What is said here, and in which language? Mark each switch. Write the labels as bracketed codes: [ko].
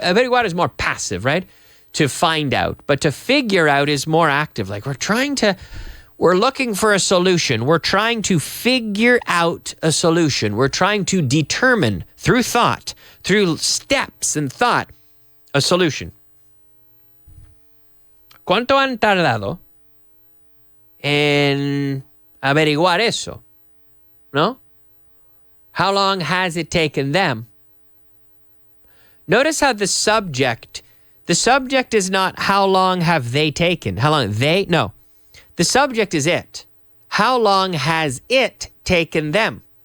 [en] Averiguar is more passive, right? To find out. But to figure out is more active. Like we're looking for a solution. We're trying to figure out a solution. We're trying to determine through thought, through steps and thought, a solution. [es] ¿Cuánto han tardado en averiguar eso? No? [en] How long has it taken them? Notice how the subject is not how long have they taken. How long they? No. The subject is it. How long has it taken them?